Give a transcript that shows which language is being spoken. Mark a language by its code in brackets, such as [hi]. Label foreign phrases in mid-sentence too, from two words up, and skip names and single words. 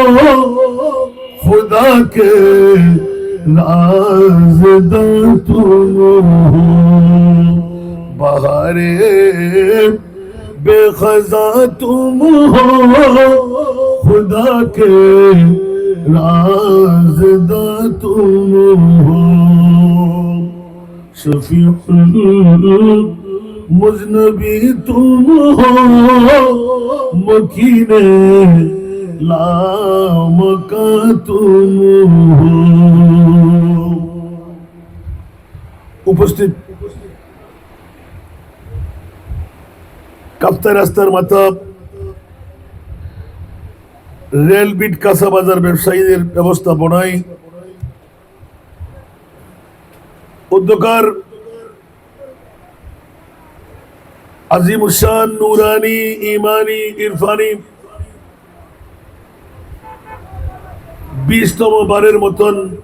[ur] خدا کے رازداں تم ہو بہار بے خزاں تم ہو خدا کے رازداں تم ہو شفیع مذنبی تم ہو مکین لام کا تم ہو [bn] উপস্থিত কাপ্তাই রাস্তার মাথা রেল বিট কাঁচা বাজার ব্যবসায়ীদের ব্যবস্থাপনায় উদ্যোগকার আজিমুশান নুরানি ইমানি ইরফানি 20তম বারের মতন